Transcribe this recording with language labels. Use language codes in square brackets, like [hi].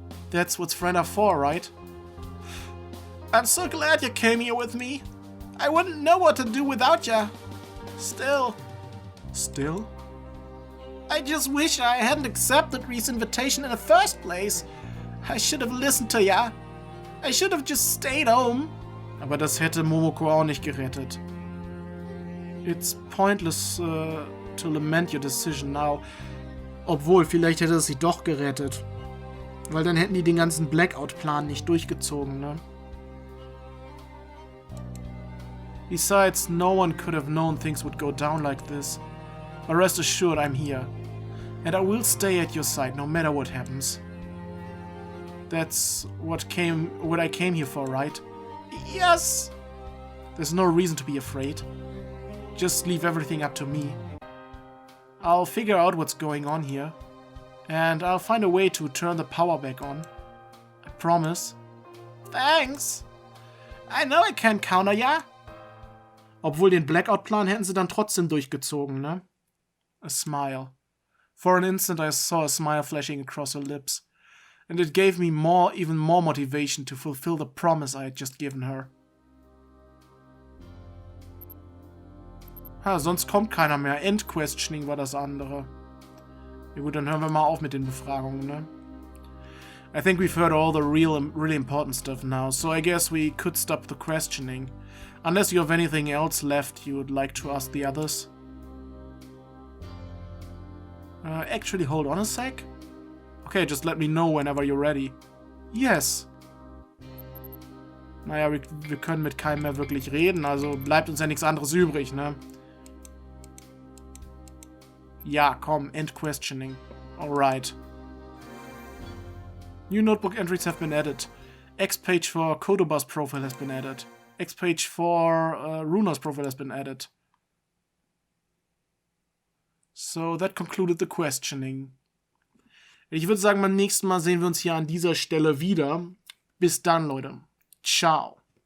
[en] That's what friends are for, right? I'm so glad you came here with me. I wouldn't know what to do without you. Still? I just wish I hadn't accepted Rie's invitation in the first place. I should have listened to ya. I should have just stayed home. [de] Aber das hätte Momoko auch nicht gerettet. [en] It's pointless to lament your decision now. [de] Obwohl, vielleicht hätte es sie doch gerettet. Weil dann hätten die den ganzen Blackout-Plan nicht durchgezogen, ne? [en] Besides, no one could have known things would go down like this. But rest assured, I'm here. And I will stay at your side, no matter what happens. That's what I came here for, right? Yes! There's no reason to be afraid. Just leave everything up to me. I'll figure out what's going on here. And I'll find a way to turn the power back on. I promise. Thanks! I know I can't counter ya! [de] Obwohl den Blackout-Plan hätten sie dann trotzdem durchgezogen, ne? [en] A smile. For an instant I saw a smile flashing across her lips. And it gave me even more motivation to fulfill the promise I had just given her. [de] Sonst kommt keiner mehr. End-Questioning war das andere. Ja gut, dann hören wir mal auf mit den Befragungen, ne? [en] I think we've heard all the really important stuff now, so I guess we could stop the questioning. Unless you have anything else left you would like to ask the others. Actually, hold on a sec. Okay, just let me know whenever you're ready. Yes. [de] Naja, wir können mit keinem mehr wirklich reden, also bleibt uns ja nichts anderes übrig, ne? Ja, komm, end questioning. [en] Alright. New notebook entries have been added. X page for Kodobas profile has been added. X page for Runa's profile has been added. So, that concluded the questioning. [de] Ich würde sagen, beim nächsten Mal sehen wir uns hier an dieser Stelle wieder. Bis dann, Leute. Ciao.